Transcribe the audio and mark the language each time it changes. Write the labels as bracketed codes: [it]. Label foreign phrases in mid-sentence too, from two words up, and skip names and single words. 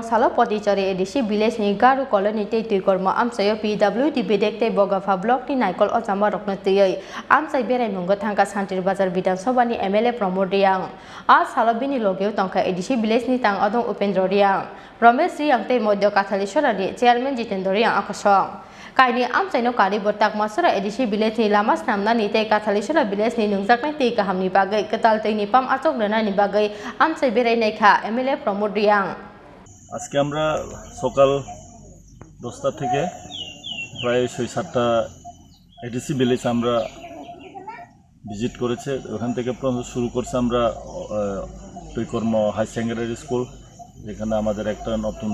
[trp] salo potichari ADC village ni garu colony tei korma amchayo PWD bedekte bogafa block ni naikol ojama rokna tei amchai berai mungo thangka Santir Bazar Bidhan Sabha ni MLA Pramod Riang a salo bini loge tongka ADC village ni tang adong Upendra Riang Ramesh Riang tei Modyo Kathalishwara ni chairman Jitendra Riang akasong kaini amchai no kari botak masura ADC village ni lama snamna ni tei Kathalishwara village ni nungjaknai tei kaham ni bagai ketal tei ni pam achok rena ni bagai amchai berai naikha MLA Pramod Riang [bn] আজকে আমরা সকাল 10টা থেকে প্রায় 6-7টা এডিসি ভিলেজ আমরা ভিজিট করেছে ওখান থেকে শুরু করছে আমরা টৈকর্ম হাই সেকেন্ডারি স্কুল যেখানে আমাদের একটা নতুন